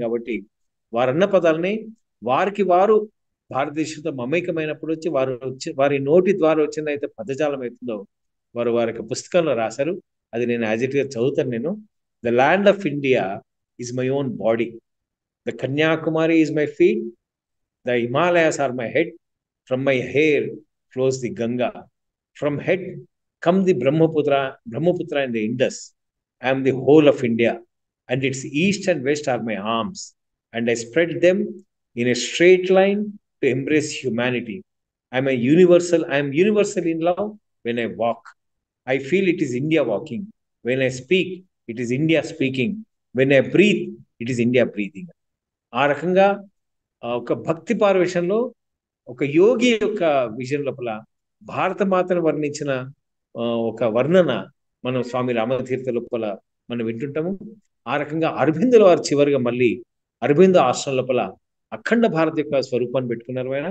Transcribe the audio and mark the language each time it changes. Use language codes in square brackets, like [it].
[te] కాబట్టి వారన్న పదాలని వారికి వారు భారతదేశంతో మమైకమైనప్పుడు వచ్చి వారి నోటి ద్వారా వచ్చిందైతే పదజాలం అవుతుందో వారు వారి పుస్తకంలో రాశారు. అది నేను యాజ్ ఇట్ గా చదువుతాను. నేను [en] The land of India is my own body, the Kanyakumari is my feet, the Himalayas are my head, from my hair flows the Ganga. From head come the Brahmaputra and the Indus. I am the whole of India, and its east and west are my arms, and I spread them in a straight line to embrace humanity. I am universal in love. When I walk, I feel it is India walking. When I speak, it is India speaking. When I breathe, it is India breathing. [te] ఆ రకంగా ఒక భక్తి పారవేశంలో ఒక యోగి యొక్క vision లోపల భారత మాతను వర్ణించిన ఒక వర్ణన మనం స్వామి రామతీర్థ లోపల మనం వింటుంటాము. ఆ రకంగా అరబిందుల వారు చివరిగా మళ్ళీ అరబిందో ఆశ్రమం లోపల అఖండ భారత యొక్క స్వరూపాన్ని పెట్టుకున్నారు.